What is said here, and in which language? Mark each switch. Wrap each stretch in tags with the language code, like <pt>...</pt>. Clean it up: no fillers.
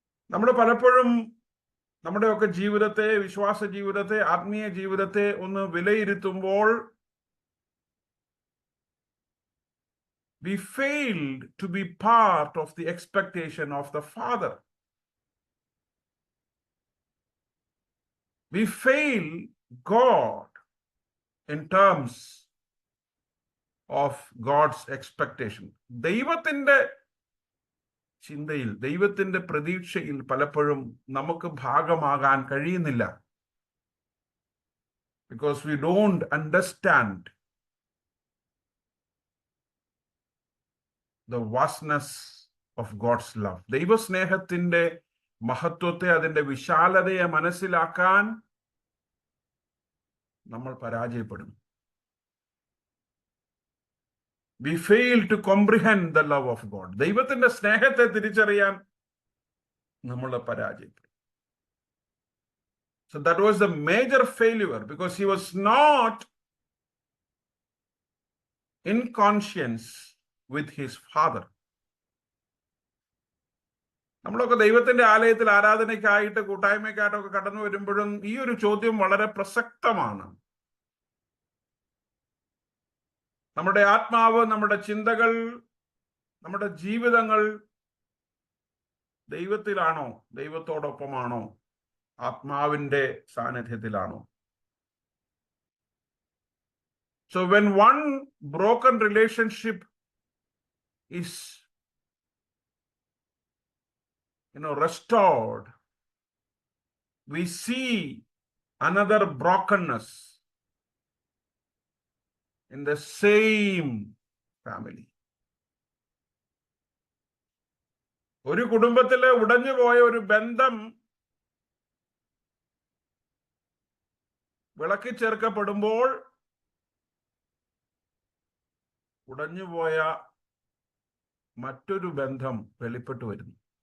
<ml>നമ്മൾ പലപ്പോഴും നമ്മുടെയൊക്കെ ജീവിതത്തെ, വിശ്വാസ ജീവിതത്തെ, ആത്മീയ ജീവിതത്തെ ഒന്ന് വിലയിരുത്തുമ്പോൾ</ml> <en>we failed to be part of the expectation of the father. We fail God in terms of God's expectation.</en> <ml>ദൈവത്തിന്റെ ചിന്തയിൽ, ദൈവത്തിന്റെ പ്രതീക്ഷയിൽ പലപ്പോഴും നമുക്ക് ഭാഗമാകാൻ കഴിയുന്നില്ല.</ml> <en>Because we don't understand the vastness of God's love.</en> <ml>ദൈവസ്നേഹത്തിന്റെ മഹത്വത്തെ, അതിന്റെ വിശാലതയെ മനസ്സിലാക്കാൻ നമ്മൾ പരാജയപ്പെടുന്നു.</ml> <en>We fail to comprehend the love of God.</en> <ml>ദൈവത്തിന്റെ സ്നേഹത്തെ തിരിച്ചറിയാൻ നമ്മൾ പരാജയപ്പെടും.</ml> <en>So that was the major failure, because he was not in conscience with his father.</en> <ml>നമ്മളൊക്കെ ദൈവത്തിന്റെ ആലയത്തിൽ ആരാധനയ്ക്കായിട്ട് കൂട്ടായ്മയ്ക്കായിട്ടൊക്കെ കടന്നു വരുമ്പോഴും ഈ ഒരു ചോദ്യം വളരെ പ്രസക്തമാണ്. നമ്മുടെ ആത്മാവ്, നമ്മുടെ ചിന്തകൾ, നമ്മുടെ ജീവിതങ്ങൾ ദൈവത്തിലാണോ, ദൈവത്തോടൊപ്പമാണോ, ആത്മാവിന്റെ സാന്നിധ്യത്തിലാണോ?</ml> <en>So when one broken relationship is restored, we see another brokenness in the same family.</en> <ml>ഒരു കുടുംബത്തിലെ ഉടഞ്ഞുപോയ ഒരു ബന്ധം വിളക്കി ചേർക്കപ്പെടുമ്പോൾ ഉടഞ്ഞുപോയ മറ്റൊരു ബന്ധം വെളിപ്പെട്ടു വരുന്നു.</ml>